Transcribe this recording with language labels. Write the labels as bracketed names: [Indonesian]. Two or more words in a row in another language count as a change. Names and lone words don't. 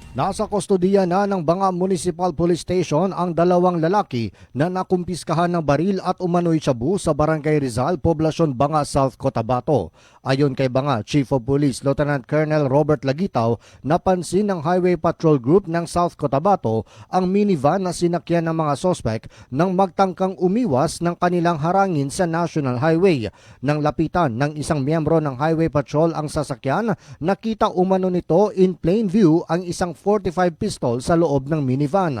[Filipino] Nasa kustodiya na ng Banga Municipal Police Station ang dalawang lalaki na nakumpiskahan ng baril at umano'y shabu sa Barangay Rizal, Poblasyon Banga, South Cotabato. Ayon kay Banga Chief of Police Lieutenant Colonel Robert Lagitaw, napansin ng Highway Patrol Group ng South Cotabato ang minivan na sinakyan ng mga sospek nang magtangkang umiwas ng kanilang harangin sa National Highway. Nang lapitan ng isang miyembro ng Highway Patrol ang sasakyan, nakita umano nito [English] in plain view [Filipino] ang isang 45 pistol sa loob ng minivan.